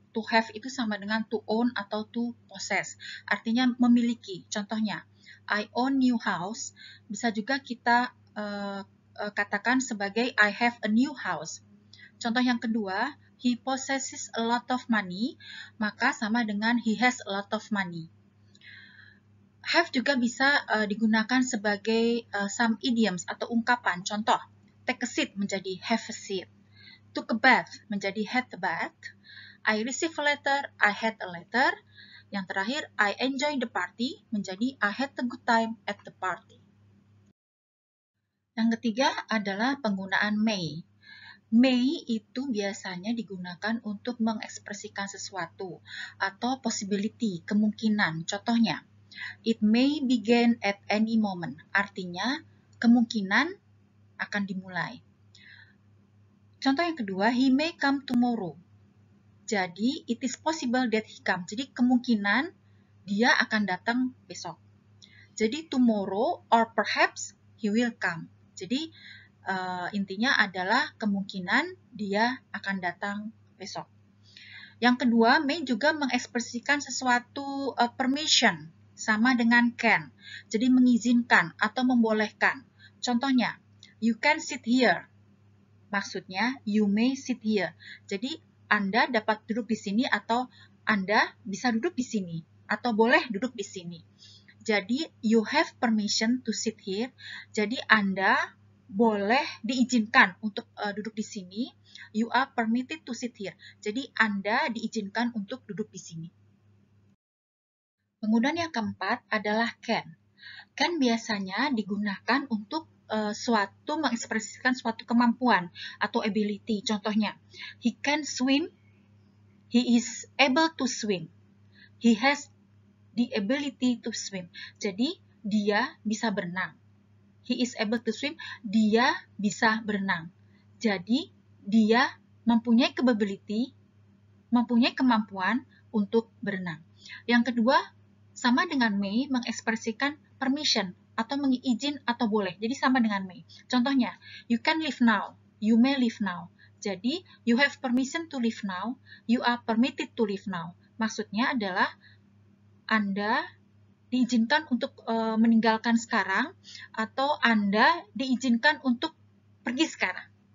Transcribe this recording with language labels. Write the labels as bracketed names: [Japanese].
[Indonesian] To have itu sama dengan to own atau to possess. Artinya memiliki. Contohnya, [English] I own new house. [Indonesian] Bisa juga kita katakan sebagai [English] I have a new house. [Indonesian] Contoh yang kedua, [English] he possesses a lot of money. [Indonesian] Maka sama dengan [English] he has a lot of money. [Indonesian] Have juga bisa digunakan sebagai [English] some idioms [Indonesian] atau ungkapan. Contoh, [English] take a seat menjadi have a seat. Took a bath menjadi had a bath. I received a letter, I had a letter. [Indonesian] Yang terakhir, [English] I enjoyed the party menjadi I had a good time at the party. [Indonesian] Yang ketiga adalah penggunaan may. May itu biasanya digunakan untuk mengekspresikan sesuatu atau possibility, kemungkinan. Contohnya, [English] it may begin at any moment. [Indonesian] Artinya, kemungkinan akan dimulai. Contoh yang kedua, [English] he may come tomorrow. [Indonesian] Jadi, [English] it is possible that he come. [Indonesian] Jadi, kemungkinan dia akan datang besok. Jadi, [English] tomorrow or perhaps he will come. [Indonesian] Jadi, intinya adalah kemungkinan dia akan datang besok. Yang kedua, may juga mengekspresikan sesuatu permission, sama dengan can. Jadi, mengizinkan atau membolehkan. Contohnya, [English] you can sit here. [Indonesian] Maksudnya, [English] you may sit here. [Indonesian] Jadi, Anda dapat duduk di sini atau Anda bisa duduk di sini atau boleh duduk di sini. Jadi, [English] you have permission to sit here. [Indonesian] Jadi, Anda boleh diizinkan untuk duduk di sini. [English] You are permitted to sit here. [Indonesian] Jadi, Anda diizinkan untuk duduk di sini. Penggunaan yang keempat adalah can. Can biasanya digunakan untuk mengekspresikan suatu kemampuan atau ability. Contohnya, [English] he can swim, he is able to swim. He has the ability to swim. [Indonesian] Jadi, dia bisa berenang. [English] He is able to swim, [Indonesian] dia bisa berenang. Jadi, dia mempunyai capability, mempunyai kemampuan untuk berenang. Yang kedua, sama dengan may, mengekspresikan permission atau mengizin atau boleh. Jadi sama dengan may. Contohnya, [English] you can leave now, you may leave now. [Indonesian] Jadi, [English] you have permission to leave now, you are permitted to leave now. [Indonesian] Maksudnya adalah Anda diizinkan untuk meninggalkan sekarang atau Anda diizinkan untuk pergi sekarang.